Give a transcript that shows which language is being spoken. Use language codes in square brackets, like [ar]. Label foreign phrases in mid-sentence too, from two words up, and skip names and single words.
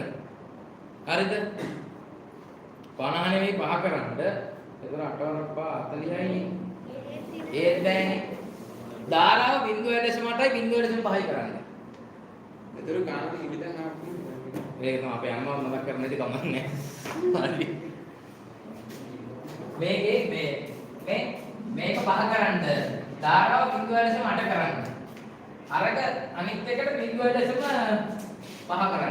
[si] හරිද? 50 නෙවෙයි 5 කරන්න. එතන 8 40යි ඒත් බෑනේ. ධාරාව 0.8යි 0.5යි කරන්න. [id] Betul kan? Kita ngapain? [si] ඒක තමයි අපේ අම්මා මතක් කරන්න ඉතින් කමන්නේ. හරි. මේක 5 කරන්න. ධාරාව 0.8 කරන්න. අරක අනිත් එකට 0.5 කරන්න.